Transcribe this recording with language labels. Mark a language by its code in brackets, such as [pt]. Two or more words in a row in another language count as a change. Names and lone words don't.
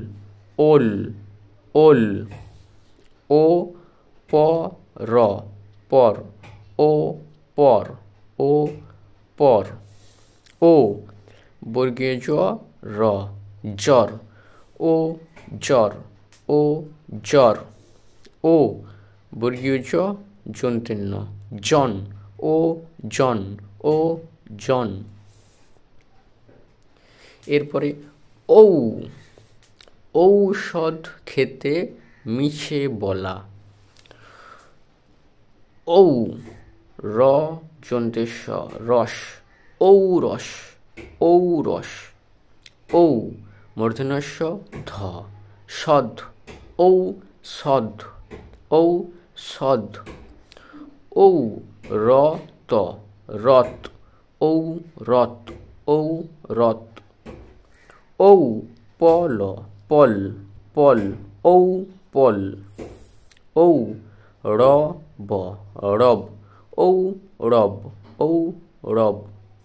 [bn] ওল, ওল, ও প র, পর, ও পর, ও পর, ও বর্গীয় জ র, জ্বর, ও জ্বর, ও জ্বর, ও বর্গীয় জ যন্ত্রেণ্য, জন, ও জন, ও জন। এরপরে ঔ, ঔষধ খেতে মিছে বলা, ঔ র যন্ত্রের স, রস, ঔরস, ঔরস, ঔ মূর্ধন্য ষ ধ, সধ, ঔ সধ, ঔ সধ, ঔ র ত, রত, ঔ রত, ঔ রত, ঔ পল, পল, পল, ঔ পল, ঔ রব, রব, ঔ রব, ঔ রব।